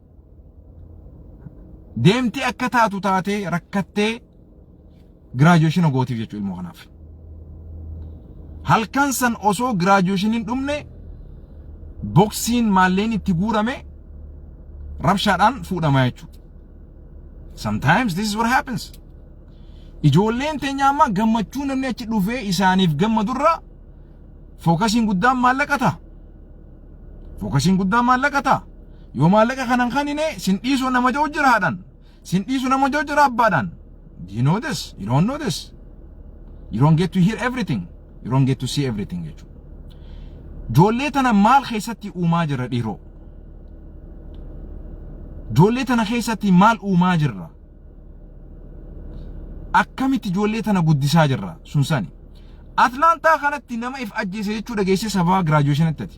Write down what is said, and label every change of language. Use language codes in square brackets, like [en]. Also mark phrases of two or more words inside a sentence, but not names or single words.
[om] Deemtee akka taatu taatee rakkattee graduation gootiif jechuudha ilmoo kanaaf. Halkan san osoo graduation hin dhumne boksiin maalleen itti guurame rabshaadhaan fuudhama jechuudha. [en] Sometimes this is what happens. [om] Ijoolleen teenya amma gammachuu namni achi dhufee isaaniif gammadurra fookasiin guddaan maallaqata. Fookasiin guddaan maallaqata. Yoo maallaqa kanan kanine sin dhiisuu nama joo jira haadhaan. Sin dhiisuu nama joo jira abbaadhaan. [en] Do you know this? You don't know this. You don't get to hear everything. You don't get to see everything jechuudha. [om] Ijoollee tana maal keessatti uumaa jirra dhiiroo? Ijoollee tana keessatti maal uumaa jirra? Akkamitti ijoollee tana guddisaa jirra sunsani? Atlantaa kanatti nama if ajjeese jechuu dhageesse sababa graduationatti.